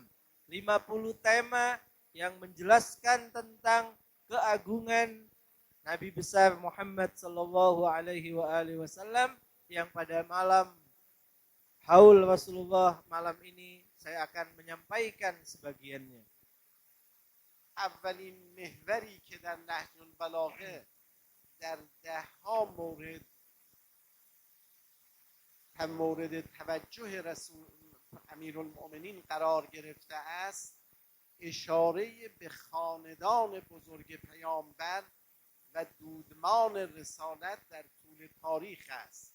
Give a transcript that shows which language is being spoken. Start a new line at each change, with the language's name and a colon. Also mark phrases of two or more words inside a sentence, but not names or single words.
Indonesian: 50 tema yang menjelaskan tentang keagungan Nabi besar Muhammad
Arabic: صلى الله عليه وسلم,
Indonesian: yang pada malam haul Rasulullah malam ini saya akan menyampaikan sebagiannya.
Persian: اولین محوری که در نهج البلاغه در 10 مورد توجه رسول امیرالمؤمنین قرار گرفته است، اشاره به خاندان بزرگ پیامبر و دودمان رسالت در طول تاریخ است.